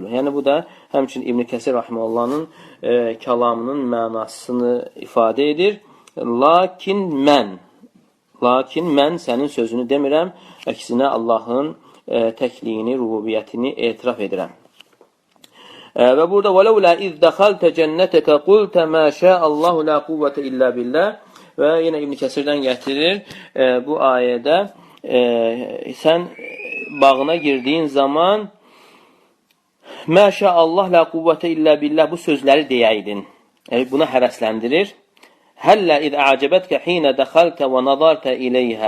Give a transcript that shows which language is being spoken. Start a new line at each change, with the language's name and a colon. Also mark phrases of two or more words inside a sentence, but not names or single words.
Azerbaijani: Yəni bu da həmçinin İbn Kəsir rahimehullahın kəlamının mənasını ifadə edir. Lakin mən sənin sözünü demirəm, əksinə Allahın təkliyini, rububiyyətini etiraf edirəm. Və burada
Arabic: وَلَوْلَا إِذْ دَخَلْتَ جَنَّتَكَ قُلْتَ مَا شَاءَ اللّٰهُ لَا قُوَّةَ إِلَّا بِاللّٰهِ.
Azerbaijani: Və yenə İbn Kəsirdən gətirir bu ayədə sən bağına girdiyin zaman
Arabic: "ما شاء الله لا قوة إلا بالله"
Azerbaijani: bu sözləri deyəydin. buna həvəsləndirir.
Arabic: هلا إذ أعجبتك حين دخلت و نظرت إليها.